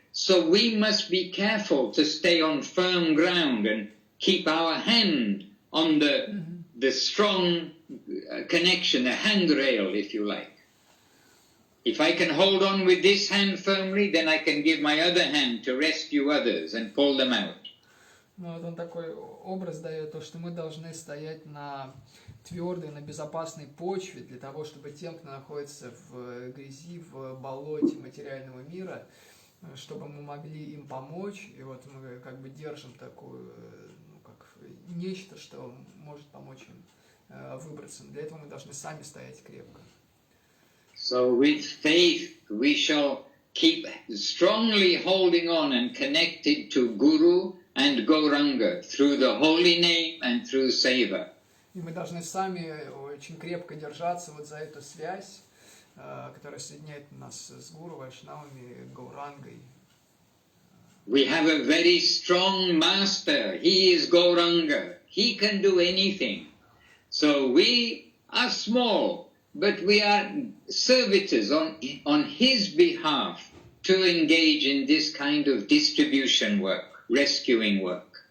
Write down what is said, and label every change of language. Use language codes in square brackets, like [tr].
[en] So we must be careful to stay on firm ground and keep our hand on the strong connection, the handrail, if you like. If I can hold on with this hand firmly, then I can give my other hand to rescue others and pull them out. [ru] Ну, вот он такой образ дает, то, что мы должны стоять на твердой, на безопасной почве для того, чтобы тем, кто находится в грязи, в болоте материального мира, чтобы мы могли им помочь. И вот мы как бы держим такую, ну, как нечто, что может помочь им выбраться. Для этого мы должны сами стоять крепко. [en] So with faith we shall keep strongly holding on and connected to Guru and Gauranga through the holy name and through seva. [ru] И мы должны сами очень крепко держаться вот за эту связь, которая соединяет нас с Гуру, Вайшнавами, Гаурангой. [en] We have a very strong master. He is Gauranga. He can do anything. So we are small, but we are servitors on his behalf to engage in this kind of distribution work, rescuing work.